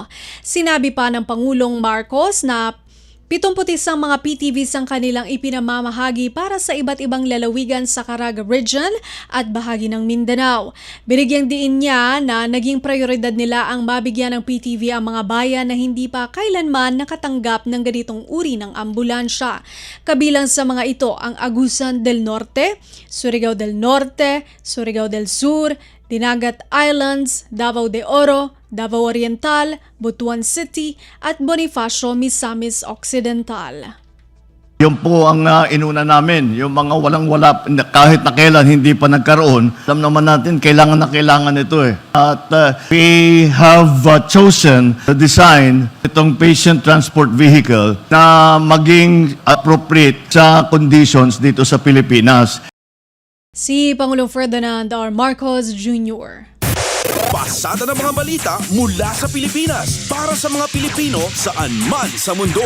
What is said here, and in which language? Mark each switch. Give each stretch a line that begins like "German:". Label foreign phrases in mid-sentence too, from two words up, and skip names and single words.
Filipino: Sinabi pa ng Pangulong Marcos na 71 mga PTVs ang kanilang ipinamamahagi para sa iba't ibang lalawigan sa Caraga Region at bahagi ng Mindanao. Binigyang diin niya na naging prioridad nila ang mabigyan ng PTV ang mga bayan na hindi pa kailanman nakatanggap ng ganitong uri ng ambulansya. Kabilang sa mga ito ang Agusan del Norte, Surigao del Norte, Surigao del Sur, Dinagat Islands, Davao de Oro, Davao Oriental, Butuan City at Bonifacio, Misamis Occidental. Yun po ang inuna namin, yung mga walang-wala, kahit na kailan hindi pa nagkaroon. Alam naman natin, kailangan na kailangan ito eh. At
English: we have chosen to design
Filipino: itong
English: patient transport vehicle
Filipino: na maging appropriate sa conditions dito sa Pilipinas. Si Pangulong Ferdinand R. Marcos Jr. Pasada ng mga balita mula sa Pilipinas para sa mga Pilipino saan man sa mundo.